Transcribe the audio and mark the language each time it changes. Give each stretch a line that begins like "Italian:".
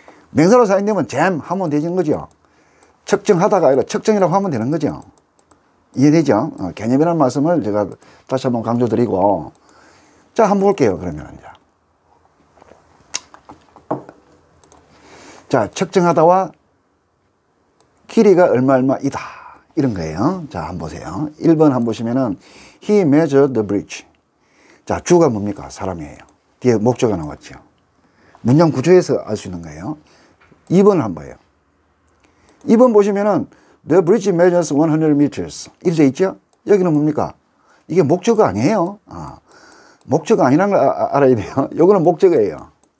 Korean: 명사로 사용되면 잼 하면 되는 거죠. 측정하다가 아니라 측정이라고 하면 되는 거죠. 이해되죠? 개념이라는 말씀을 제가 다시 한번 강조드리고, 자, 한번 볼게요. 그러면 자, 측정하다와 길이가 얼마이다 이런 거예요. 자, 한번 보세요. 1번 한번 보시면은
English: He measured the bridge.
Korean: 자, 주가 뭡니까? 사람이에요. 뒤에 목적어가 나왔죠. 문장 구조에서 알 수 있는 거예요. 2번을 한번 봐요. 2번 보시면은
English: The bridge measures 100 meters
Korean: 이렇게 돼 있죠? 여기는 뭡니까? 이게 목적어 아니에요. 목적어 아니라는 걸 알아야 돼요. 요거는 목적어예요.